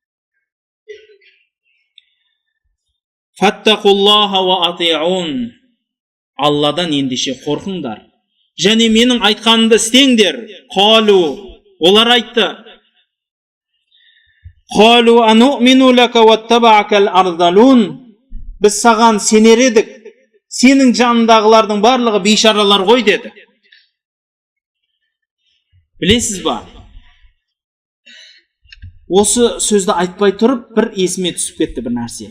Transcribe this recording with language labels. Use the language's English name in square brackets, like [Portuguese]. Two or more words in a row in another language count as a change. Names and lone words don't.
[Arabic] فاتقوا الله وأطيعون. [Kazakh] Алладан ендеше қорқыңдар. Және менің айтқанымды істеңдер. [Arabic] قالوا. [Kazakh] Олар айтты. [Arabic] قالوا أنؤمن لك واتبعك الأرذلون. [Kazakh] Біз саған сенер едік. Сенің жанындағылардың барлығы бейшаралар ғой деді. Білесіз ба? Осы сөзді айтпай тұрып, бір есіме түсіп кетті бір нәрсе.